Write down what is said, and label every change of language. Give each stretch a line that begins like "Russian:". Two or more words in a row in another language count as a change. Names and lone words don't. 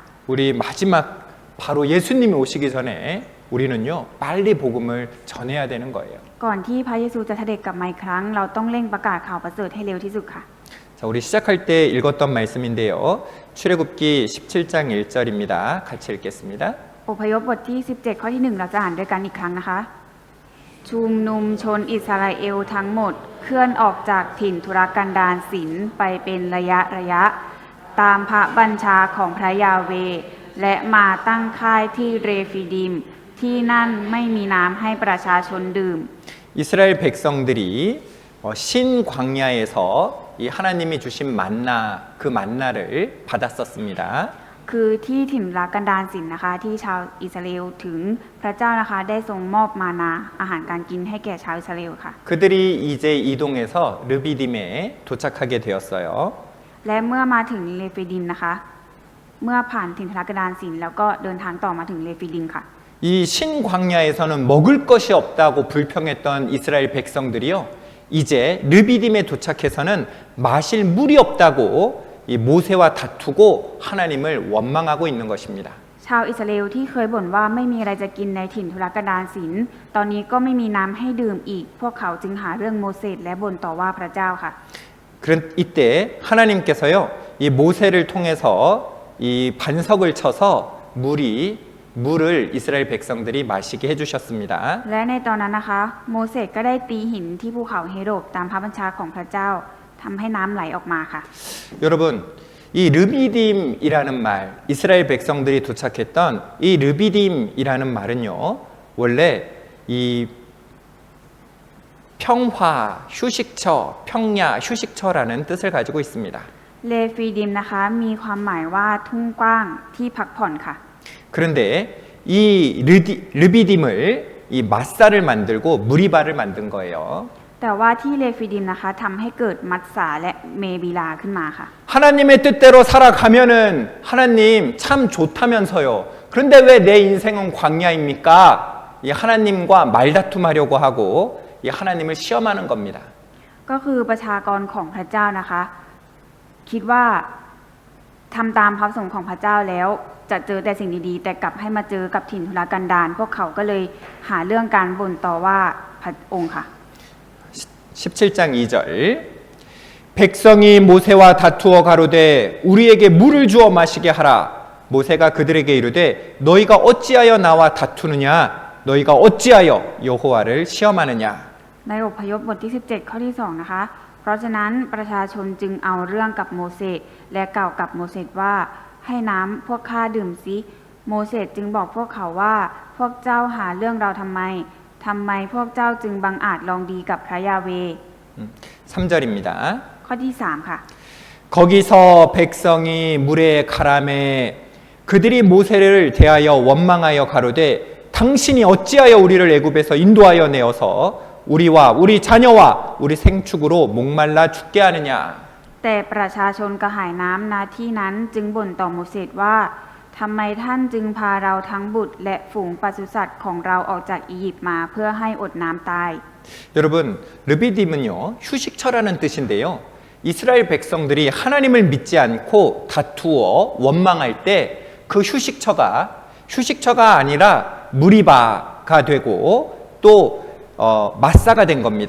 Korean: 우리 마지막 바로 예수님이 오시기 전에 우리는요 빨리 복음을 전해야 되는 거예요.
Thai: ก่อนที่พระเยซูจะเสด็จกลับมาอีกครั้งเราต้องเร่งประกาศข่าวประเสริฐให้เร็วที่สุดค่ะ
Korean: 자, 우리 시작할 때 읽었던 말씀인데요. 출애굽기 17장 1절입니다. 같이 읽겠습니다.
Thai: อพยพบทที่ 17 ข้อที่ 1 เราจะอ่านด้วยกันอีกครั้งนะคะ ชุมนุมชนอิสราเอลทั้งหมดเคลื่อนออกจากถิ่นทุรกันดารศิลไปเป็นระยะ ตามพระบัญชาของพระยาเวห์และมาตั้งค่ายที่เรฟิดิม ที่นั่นไม่มีน้ำให้ประชาชนดื่ม
Korean: 이스라엘 백성들이 신 광야에서 이 하나님이 주신 만나 그 만나를 받았었습니다.
Thai: คือที่ถิ่นทุรกันดารศิลนะคะที่ชาวอิสราเอลถึงพระเจ้านะคะได้ทรงมอบมานาอาหารการกินให้แก่ชาวอิสราเอลค่ะ
Korean: 그들이 이제 이동해서 르비딤에 도착하게 되었어요.
Thai: และเมื่อมาถึงเลฟิดิมนะคะ เมื่อผ่านถิ่นทุรกันดารศิลแล้วก็เดินทางต่อมาถึงเลฟิดิมค่ะ
Korean: 이 신광야에서는 먹을 것이 없다고 불평했던 이스라엘 백성들이요. 이제 르비딤에 도착해서는 마실 물이 없다고 이 모세와 다투고 하나님을 원망하고 있는 것입니다.
Thai: ชาวอิสราเอลที่เคยบ่นว่าไม่มีอะไรจะกินในถิ่นทุรกันดารศิลตอนนี้ก็ไม่มีน้ำให้ดื่มอีก พวกเขาจึงหาเรื่องโมเสสและบ่นต่อว่าพระเจ้าค่ะ
Korean: 그런 이때 하나님께서요. 이 모세를 통해서 이 반석을 쳐서 물을 이스라엘 백성들이 마시게 해주셨습니다.
Thai: และในตอนนั้นนะคะ โมเสสก็ได้ตีหินที่ภูเขาเฮโรบตามพระบัญชาของพระเจ้าทำให้น้ำไหลออกมาค่ะ
Korean: 여러분, 이 르비딤이라는 말, 이스라엘 백성들이 도착했던 이 르비딤이라는 말은요, 원래 이 평화, 휴식처, 평야, 휴식처라는 뜻을 가지고 있습니다.
Thai: เลฟิดิมนะคะมีความหมายว่าทุ่งกว้างที่พักผ่อนค่ะ
Korean: 그런데 이 르비딤을 이 마사를 만들고 무리바를 만든 거예요.
Thai: แต่ว่าที่เลฟิดิมนะคะทำให้เกิดมัตสาและเมบิลาขึ้นมาค่ะ
Korean: 하나님의 뜻대로 살아가면은 하나님 참 좋다면서요. 그런데 왜 내 인생은 광야입니까? 이 하나님과 말다툼하려고 하고 이 하나님을 시험하는 겁니다.
Thai: ก็คือประชากรของพระเจ้านะคะ คิดว่าทำตามพระประสงค์ของพระเจ้าแล้วจะเจอแต่สิ่งดีๆแต่กลับให้มาเจอกับถิ่นทุรกันดารพวกเขาก็เลยหาเรื่องการบ่นต่อว่าพระองค์ค่ะ
Korean: 17장 2절 백성이 모세와 다투어 가로되 우리에게 물을 주어 마시게 하라. 모세가 그들에게 이르되 너희가 어찌하여 나와 다투느냐 너희가 어찌하여 여호와를 시험하느냐.
Thai: ในอพยพบทที่ 17 ข้อที่ 2 นะคะ เพราะฉะนั้นประชาชนจึงเอาเรื่องกับโมเสสและกล่าวกับโมเสสว่าให้น้ำพวกข้าดื่มสิโมเสสจึงบอกพวกเขาว่าพวกเจ้าหาเรื่องเราทำไมพวกเจ้าจึงบังอาจลองดีกับพระยาเวห์
Korean: 3절입니다.
Thai: ข้อที่ 3 ค่ะ
Korean: 거기서 백성이 물에 가라매 그들이 모세를 대하여 원망하여 가로되 당신이 어찌하여 우리를 애굽에서 인도하여 내어서 우리와 우리 자녀와 우리 생축으로 목말라 죽게 하느냐.
Thai: แต่ประชาชนกระหายน้ำณที่นั้นจึงบ่นต่อโมเสสว่าทำไมท่านจึงพาเราทั้งบุตรและฝูงปศุสัตว์ของเราออกจากอียิปต์มาเพื่อให้อดน้ำตาย
Korean: 여러분 르비딤은요 휴식처라는 뜻인데요. 이스라엘 백성들이 하나님을 믿지 않고 다투어 원망할 때 그 휴식처가 아니라 무리바가 되고 또 마사가 된 겁니다.